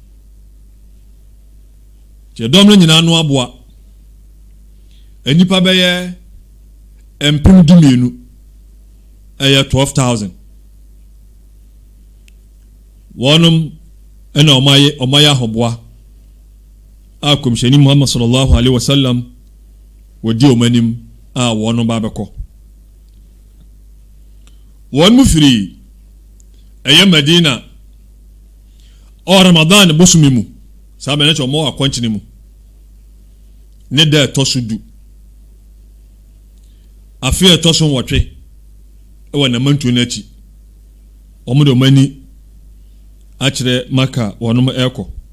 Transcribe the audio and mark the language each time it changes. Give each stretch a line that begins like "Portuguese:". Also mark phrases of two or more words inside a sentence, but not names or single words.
Akan: kyɛ dɔm no nyina no aboa anipa bɛyɛ mpem dumienu ɛyɛ 12,000 wɔnom ɛna ɔmayɛ ahoboa a komhyɛni Muhammad
Arabic: صلى الله عليه وسلم
Akan: wodi omanim a wɔnom ba bɛkɔ wɔn mu firi ɛyɛ Madina Ramadan bosumi mu saa bɛnɛ kyɛ ɔmo akɔnkyene mu ne da ɛtɔ so du afe ɛtɔ so nwɔtwe ɛwɔ namantuo no akyi ɔmo de ɔmani akyerɛ Maka wɔnom ɛkɔ